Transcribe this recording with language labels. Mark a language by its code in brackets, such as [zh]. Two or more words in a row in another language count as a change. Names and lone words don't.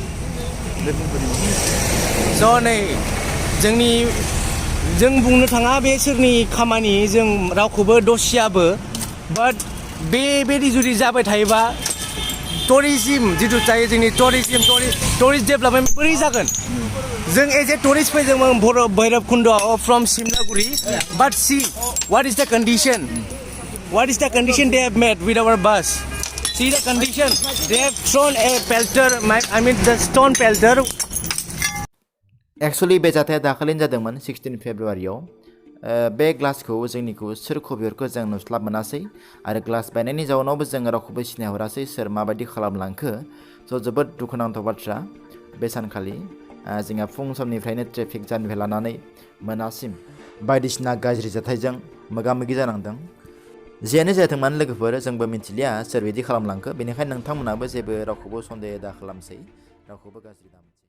[brx] ज' नै जों बुंनो थाङा बे सोरनि खामानि जों रावखौबो दसियाबो बाट बेबायदि जुदि जाबाय थायोबा टुरिज्म जिथु जायो जोंनि [en] tourist development [brx] बोरै जागोन जों [en] as a tourist [brx] फैदोंमोन भैरबकुन्दआव फ्रम सिमलागुरि [en] but see what is the condition what is the condition they have made with our bus? See the condition. They have thrown a pelter. I mean the stone pelter. [brx] एक्चुअली बे जाथाया दाखालिनो जादोंमोन 16 फेब्रुवारियाव बे ग्लासखौ जोंनिखौ सोर खबिरखौ जों नुस्लाब मोनासै आरो ग्लास बायनायनि जाउनावबो जों रावखौबो सिनायहरासै सोर माबायदि खालामलांखो स' जोबोद दुखुनांथाव बाथ्रा बे सानखालि जोंहा फुं समनिफ्रायनो [en] traffic jam [brx] लानानै मोनासिम बायदिसिना गाज्रि जाथायजों मोगा मोगि जानांदों जियानो जाथों मानो लोगोफोर जोंबो मिथिलिया सोर बिदि खालामलांखो बेनिखायनो नोंथांमोनाबो जेबो रावखौबो सन्देह दा खालामसै रावखौबो गाज्रि दा